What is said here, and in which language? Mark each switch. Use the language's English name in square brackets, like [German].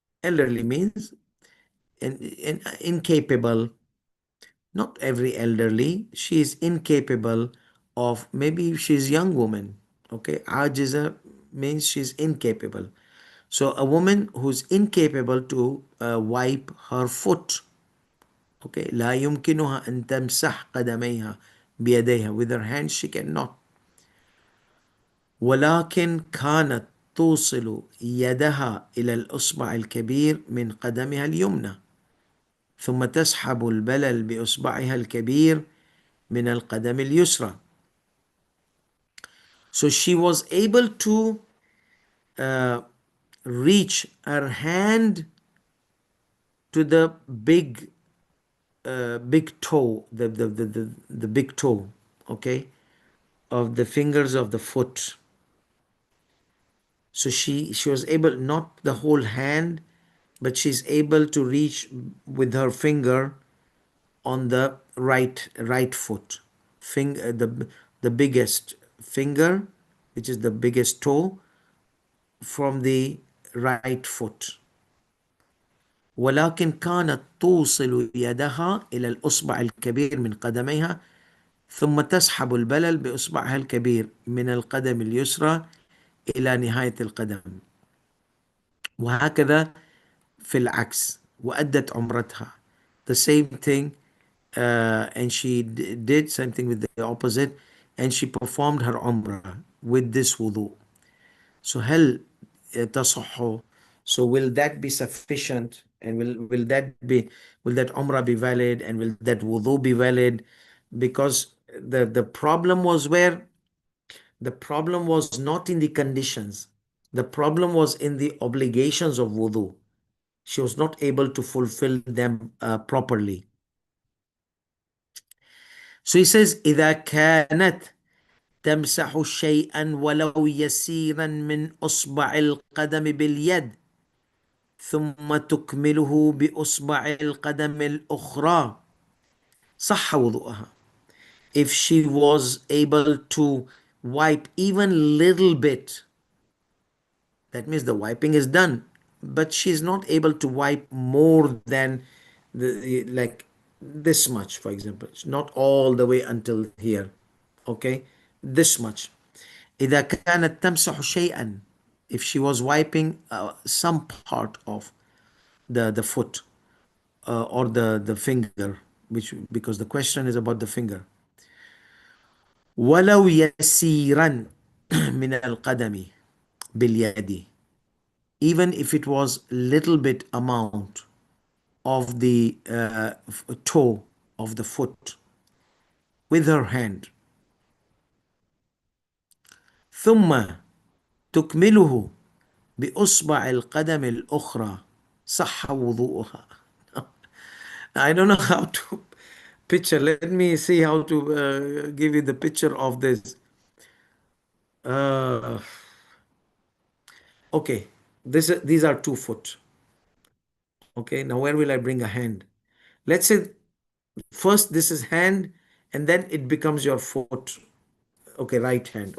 [English] Elderly means incapable. Not every elderly. She is incapable of, maybe she's young woman. Okay. Ajiza means she's incapable. So a woman who's incapable to wipe her foot. Okay. [Arabic] لا يمكنها أن تمسح قدميها بيديها. [English] With her hands she cannot. [Arabic] ولكن كانت توصل يدها إلى الإصبع الكبير من قدمها اليمنى ثم تسحب البلل بإصبعها الكبير من القدم اليسرى. [English] So she was able to uh, reach her hand to the big toe, the big toe, okay, of the fingers of the foot. So she was able, not the whole hand, but she's able to reach with her finger on the right foot. Finger, the biggest finger, which is the biggest toe, from the right foot. [Arabic] ولكن كانت توصل يدها إلى الأصبع الكبير من قدميها ثم تسحب البلل بإصبعها الكبير من القدم اليسرى إلى نهاية القدم. وهكذا في العكس. وأدت عمرتها. [English] The same thing, and she did same thing with the opposite, and she performed her umrah with this wudu. So [Arabic] هل تصح? [English] So will that be sufficient, and will that umrah be valid, and will that wudu be valid? Because the problem was where? The problem was not in the conditions. The problem was in the obligations of wudu. She was not able to fulfill them properly. So he says, [Arabic] إذا كانت تمسح شيئا ولو يسيرا من أصبع القدم باليد ثم تكمله بأصبع القدم الأخرى صح وضوءها. [English] If she was able to wipe even little bit, that means the wiping is done, but she's not able to wipe more than like this much, for example. It's not all the way until here. Okay, this much. [Arabic] إذا كانت تمسح شيئا, [English] if she was wiping some part of the foot or the finger, which, because the question is about the finger. [Arabic] ولو يسيرا من القدم باليد, [English] even if it was little bit amount of the toe of the foot with her hand. [Arabic] ثم تكمله بإصبع القدم الأخرى صح وضوءها. [English] I don't know how to picture. Let me see how to give you the picture of this. Uh, okay, these are 2 foot. Okay, now where will I bring a hand? Let's say first this is hand and then it becomes your foot. Okay, right hand.